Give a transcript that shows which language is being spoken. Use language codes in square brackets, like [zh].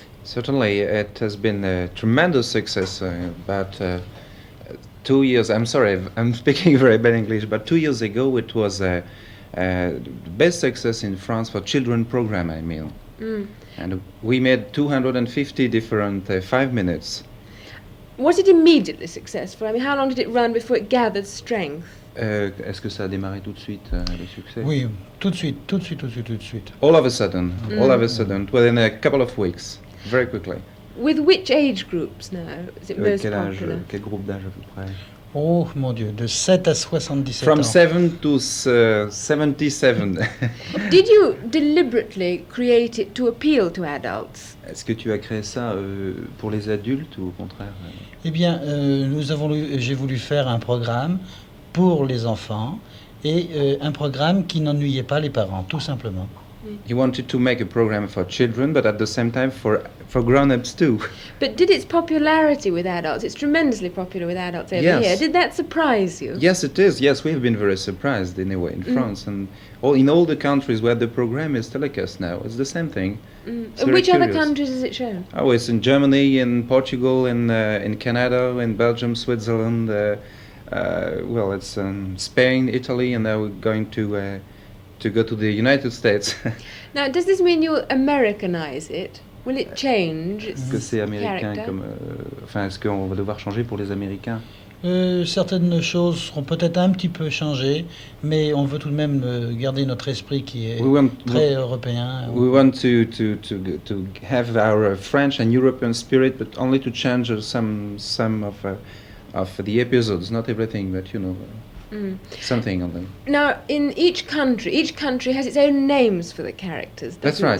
[en] Certainly, it has been a tremendous success. About 2 years, I'm sorry, I'm speaking very bad English, but 2 years ago it was the best success in France for children program, I mean. And we made 250 different 5 minutes. Was it immediately successful? I mean, how long did it run before it gathered strength? [fr] Est-ce que ça a démarré tout de suite, le succès? Oui, tout de suite. [en] All of a sudden, within a couple of weeks, very quickly. With which age groups now is it most popular? [fr] Quel groupe d'âge à peu près? Oh mon Dieu, de 7 à 77 [en] From [fr] ans. [en] 7 to 77. Did you deliberately create it to appeal to adults? [fr] Est-ce que tu as créé ça pour les adultes ou au contraire? Eh bien, j'ai voulu faire un programme pour les enfants et un programme qui n'ennuyait pas les parents, tout simplement. [en] He wanted to make a program for children, but at the same time for grown-ups too. But did its popularity with adults, it's tremendously popular with adults over here, did that surprise you? Yes, it is. Yes, we have been very surprised in a way in France and in all the countries where the program is telecast now. It's the same thing. Which other countries is it shown? Oh, it's in Germany, in Portugal, in Canada, in Belgium, Switzerland. Well, it's in Spain, Italy, and now we're going to go to the United States. Now, does this mean you'll Americanize it? Will it change its [fr] Est-ce que c'est américain [en] character? [fr] comme, enfin, est-ce qu'on va devoir changer pour les Américains? Certaines choses seront peut-être un petit peu changées, mais on veut tout de même garder notre esprit qui est très européen. [en] We want to have our French and European spirit, but only to change some of the episodes, not everything, but you know. Something on them. Now, in each country has its own names for the characters, doesn't That's right,